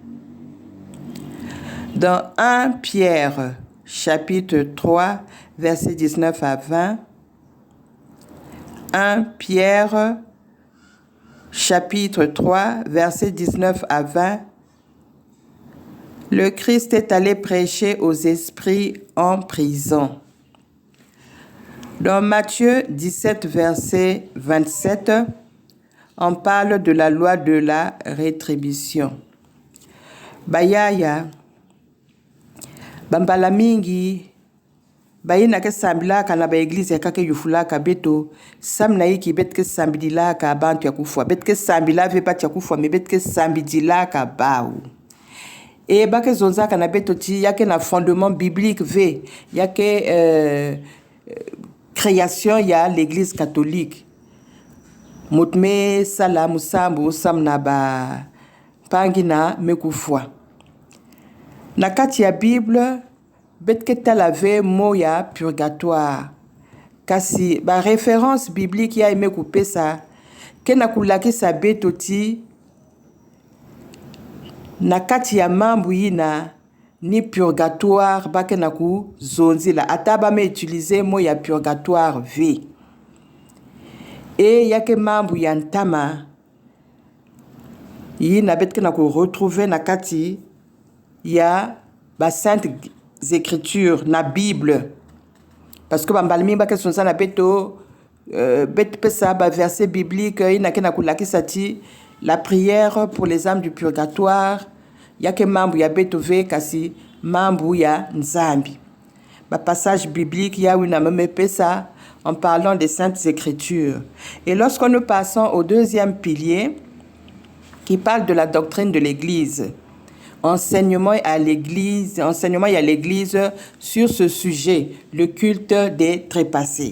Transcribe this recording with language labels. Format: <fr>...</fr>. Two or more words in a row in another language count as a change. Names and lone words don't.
<fr>Dans 1 Pierre chapitre 3, verset 19 à 20, 1 Pierre chapitre 3, verset 19 à 20, le Christ est allé prêcher aux esprits en prison. Dans Matthieu 17, verset 27, on parle de la loi de la rétribution.</fr> <ktu>bayaya bambala mingi bayina ke sambilaka na baeglize kake yufulaka beto samna yiki betke sambidilaka abantu ya kufwa betke sambila ve bat ya kufwa me betke sambidilaka baou et bake zonzaka na beto ti yake na</ktu> <fr>fondement biblique</fr> <ktu>ve yake création ya</ktu> <fr>l'église catholique</fr> <ktu>mutme sala musambu samna ba pangina mekufwa na kati ya bible betke talave moya purgatoire kasi ba</ktu> <fr>référence biblique</fr> <ktu>ya mekupesa kena kulakisa beto ti na kati ya mambu yina ni purgatoire bakena ku zonzila ataba me utiliser moya purgatoire v et yake mambu ya ntama yina betkena ku retrouver na kati ya ba</ktu> <fr>saintes écritures</fr> <ktu>na Bible</ktu> <fr>parce que</fr> <ktu>bambalmi ba</ktu> <fr>question ça</fr> <ktu>na beto bet pesa ba</ktu> <fr>verset biblique</fr> <ktu>ina kena kulakisa ti</ktu> <fr>la prière pour les âmes du purgatoire</fr> <ktu>yake mambu ya beto ve kasi mambu ya nzambi ba</ktu> <fr>passage biblique</fr> <ktu>ya wina même pesa</ktu> <fr>en parlant des saintes écritures. Et lorsque nous passons au deuxième pilier qui parle de la doctrine de l'église, enseignement à l'église sur ce sujet, le culte des trépassés.</fr>